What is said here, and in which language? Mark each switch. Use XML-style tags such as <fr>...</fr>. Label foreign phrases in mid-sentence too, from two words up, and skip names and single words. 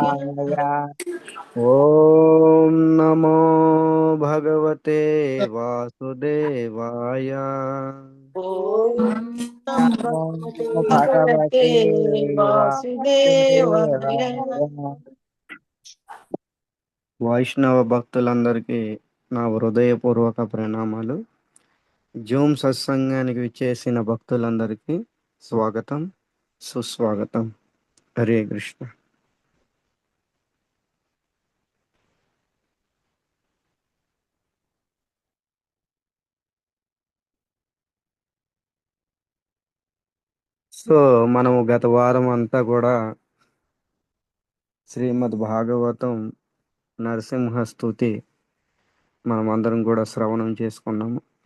<sa>వాసుదేవాయ. ఓం నమో భగవతే వాసుదేవాయ. ఓం నమో నమో భగవతే భగవతే వాసుదేవాయ. వాసుదేవాయ.</sa> <te>వైష్ణవ భక్తులందరికీ నా హృదయపూర్వక ప్రణామాలు. జూమ్ సత్సంగానికి విచ్చేసిన భక్తులందరికీ స్వాగతం, సుస్వాగతం. హరే కృష్ణ. సో మనము గత వారం అంతా కూడా శ్రీమద్ భాగవతం నరసింహ స్తుతి మనం అందరం కూడా శ్రవణం చేసుకున్నాము.</te>